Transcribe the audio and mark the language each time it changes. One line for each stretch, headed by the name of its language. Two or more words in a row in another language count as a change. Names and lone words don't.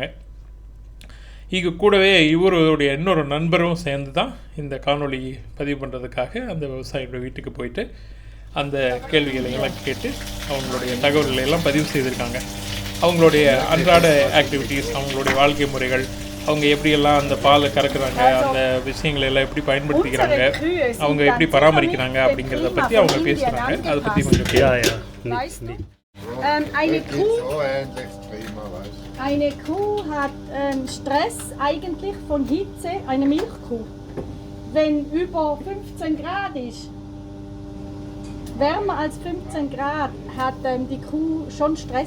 Tamil: இங்கே கூடவே இவருடைய இன்னொரு நண்பரும் சேர்ந்து தான் இந்த காணொலி பதிவு பண்ணுறதுக்காக அந்த விவசாயியோட வீட்டுக்கு போயிட்டு அந்த கேள்விகளை எல்லாம் கேட்டு அவங்களுடைய தகவல்களை எல்லாம் பதிவு செய்திருக்காங்க. அவங்களுடைய அன்றாட ஆக்டிவிட்டீஸ், அவங்களுடைய வாழ்க்கை முறைகள், அவங்க எப்படியெல்லாம் அந்த பாலை கறக்குறாங்க, அந்த விஷயங்களை எல்லாம் எப்படி பயன்படுத்திக்கிறாங்க, அவங்க எப்படி பராமரிக்கிறாங்க அப்படிங்கிறத பற்றி அவங்க பேசுகிறாங்க. அதை பற்றி கொஞ்சம்
German: Eine Kuh hat Stress eigentlich von Hitze, eine Milchkuh. Wenn über 15 Grad ist, wärmer als 15 Grad, hat die Kuh schon Stress.